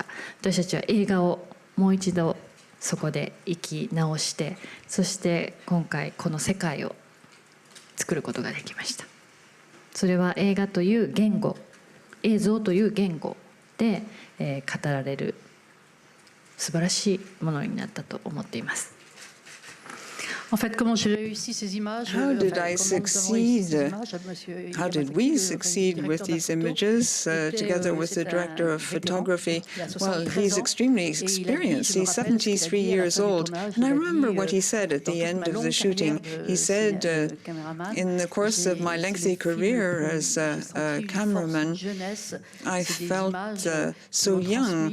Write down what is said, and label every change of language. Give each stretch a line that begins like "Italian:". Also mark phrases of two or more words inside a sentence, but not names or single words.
Japanese: 私たちは映画をもう一度そこで生き直して、そして今回この世界を作ることができました。それは映画という言語映像という言語で、語られる素晴らしいものになったと思っています。
French: En fait, comment j'ai réussi ces images?
English: How did I succeed? How did we succeed with these images together with the director of photography? Well, he's extremely experienced. He's 73 years old. And I remember what he said at the end of the shooting. He said, in the course of my lengthy career as a cameraman, I felt so young.